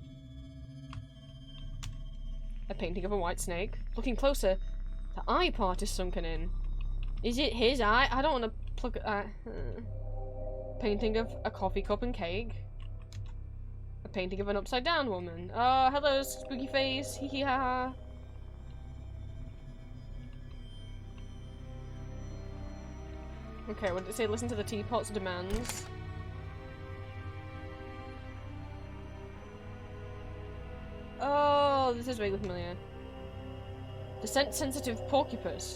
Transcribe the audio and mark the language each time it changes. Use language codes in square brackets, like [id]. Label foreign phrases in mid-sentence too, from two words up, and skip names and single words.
[en] A painting of a white snake. Looking closer, the eye part is sunken in. Is it his eye? I don't want to plug at that. Painting of a coffee cup and cake. A painting of an upside down woman. Oh, hello, spooky face. Hee hee ha ha. Okay, what did it say? Listen to the teapot's demands. Oh, this is vaguely familiar. The sensitive porcupus.